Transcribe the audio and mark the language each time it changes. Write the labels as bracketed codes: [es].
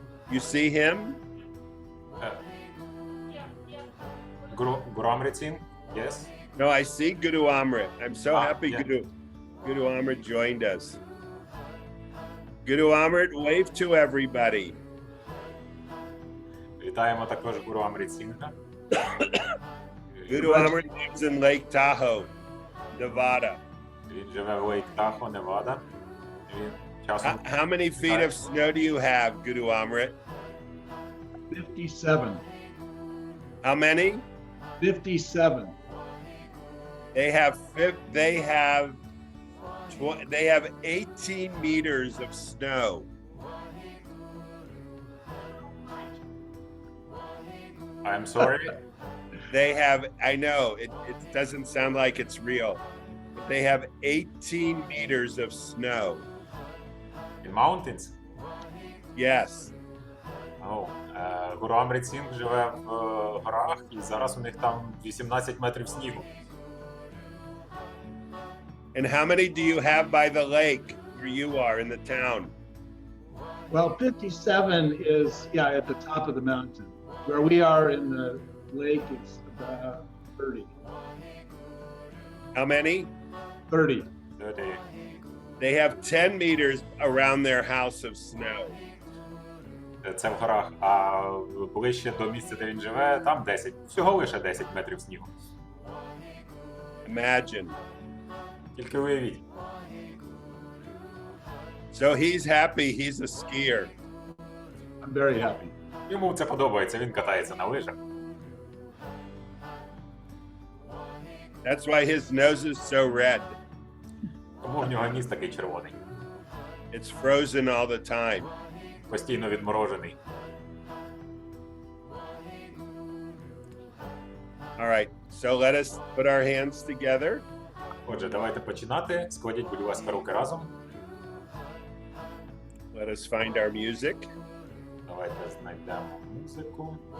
[en] You see him? Guru Amrit Singh, yes. No, I see Guru Amrit. I'm so happy yeah. Guru Amrit joined us. Guru Amrit, wave to everybody. [uk] Вітаємо також Гуру Амріт Сінгha. [en] Guru Amrit lives in Lake Tahoe, Nevada. [uk] Він живе в Лейк Тахо, Невада. Він часом... [en] How many feet of snow do you have, Guru Amrit? 57. How many? 57. They have 18 meters of snow. I'm sorry. I know, it doesn't sound like it's real, but they have 18 meters of snow. In mountains? Yes. [uk] Oh, Гуру Амріт Сінг живе в горах, і зараз у них там 18 метрів снігу. [en] And how many do you have by the lake where you are in the town? Well, 57 is, at the top of the mountain. Where we are in the lake, it's about 30. How many? 30. 30. They have 10 meters around their house of snow. [uk] Це в горах, а ближче до місця, де він живе, там 10. Всього лише 10 метрів снігу. [en] Imagine. [uk] Тільки уявіть. [en] So he's happy, he's a skier. I'm very happy. [uk] Йому це подобається, він катається на лижах. [en] That's why his nose is so red. [uk] Тому в нього ніс такий червоний. [en] It's frozen all the time. [uk] Постійно відморожений. [en] All right, so let us put our hands together. [uk] Отже, давайте починати. Складіть, будь ласка, руки разом. [en] Let us find our music. [uk] Давайте знайдемо музику.